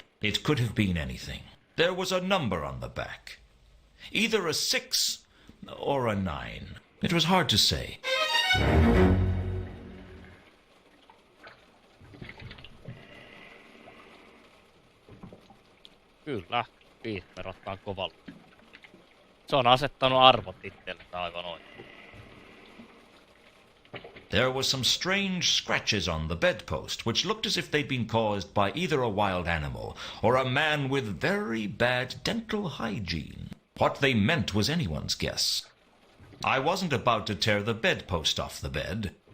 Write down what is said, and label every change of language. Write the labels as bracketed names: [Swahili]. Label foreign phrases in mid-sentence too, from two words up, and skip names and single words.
[English] It could have been anything. There was a number on the back. Either a 6 or a 9. It was hard to say. [Finnish] Kyllä, Peter ottaa kovalla. Se on asettanut arvot itselle aivan oikein. [English] There were some strange scratches on the bedpost, which looked as if they'd been caused by either a wild animal or a man with very bad dental hygiene. What they meant was anyone's guess. I wasn't about to tear the bedpost off the bed.